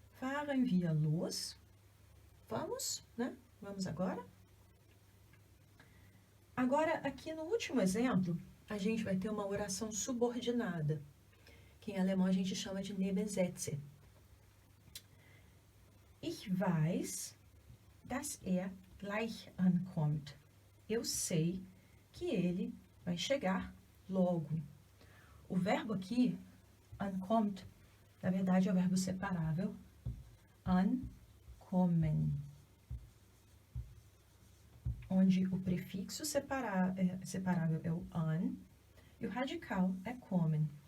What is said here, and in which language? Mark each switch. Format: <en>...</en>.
<de>Fahren wir los?</de> <pt>Vamos, né? Vamos agora? Agora, aqui no último exemplo, a gente vai ter uma oração subordinada, que em alemão a gente chama de Nebensätze.</pt> <de>Ich weiß, dass er gleich ankommt.</de> <pt>Eu sei que ele vai chegar logo. O verbo aqui, ankommt, na verdade é o verbo separável, ankommen, onde o prefixo separável é o an e o radical é kommen.</pt>